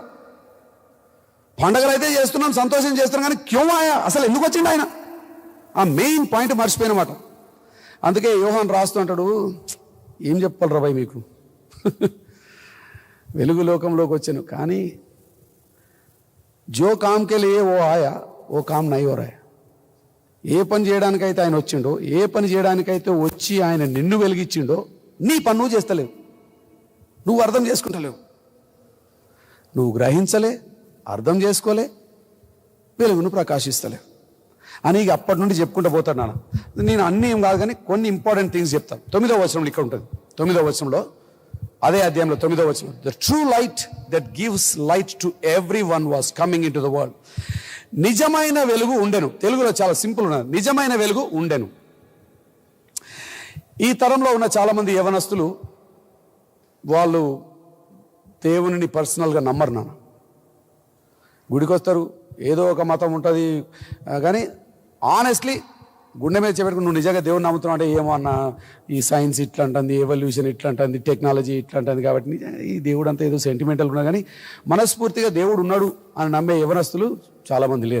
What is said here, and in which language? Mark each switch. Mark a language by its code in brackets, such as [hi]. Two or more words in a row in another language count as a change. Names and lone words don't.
[te] పండగలు అయితే చేస్తున్నాం, సంతోషం చేస్తున్నాం, కానీ [hi] क्यों आया, [te] అసలు ఎందుకు వచ్చిండు ఆయన, ఆ [en] main point [te] మర్చిపోయినమాట. అందుకే యోహాన్ రాస్తుంటాడు, ఏం చెప్పాలరా భయ్ మీకు, వెలుగు లోకంలోకి వచ్చాను, కానీ [hi] जो काम के लिए वो आया वो काम नईं वो रै. [te] ఏ పని చేయడానికైతే ఆయన వచ్చిండో, ఏ పని చేయడానికైతే వచ్చి ఆయన నిన్ను వెలిగించిండో, నీ పని నువ్వు చేస్తలేవు, నువ్వు అర్థం చేసుకుంటలేవు, నువ్వు గ్రహించలే, అర్థం చేసుకోలే, వెలుగును ప్రకాశిస్తలేవు అని ఇక అప్పటి నుండి చెప్పుకుంటూ పోతాడు నాన్న. నేను అన్నీ ఏం కాదు, కానీ కొన్ని [en] important things [te] చెప్తాను. 9వ వచనంలో ఇక్కడ ఉంటుంది, 9వ వచనంలో, అదే అధ్యాయంలో 9వ వచనం, [en] the true light that gives light to every one was coming into the world. [te] నిజమైన వెలుగు ఉండెను. తెలుగులో చాలా సింపుల్ ఉన్నది, నిజమైన వెలుగు ఉండెను. ఈ తరంలో ఉన్న చాలామంది యవనస్తులు వాళ్ళు దేవుని పర్సనల్గా నమ్మరు నాన్న. గుడికి వస్తారు, ఏదో ఒక మతం ఉంటుంది, కానీ ఆనెస్ట్లీ గుండె మీద చెప్పేటప్పుడు నువ్వు నిజంగా దేవుని నమ్ముతున్నావు అంటే, ఏమో అన్న ఈ సైన్స్ ఇట్లా అంటుంది, ఎవల్యూషన్ ఇట్లా అంటుంది, టెక్నాలజీ ఇట్లా అంటుంది, కాబట్టి ఈ దేవుడు అంతా ఏదో సెంటిమెంటల్ ఉన్నా, కానీ మనస్ఫూర్తిగా దేవుడు ఉన్నాడు అని నమ్మే యవనస్తులు చాలామంది లేరు.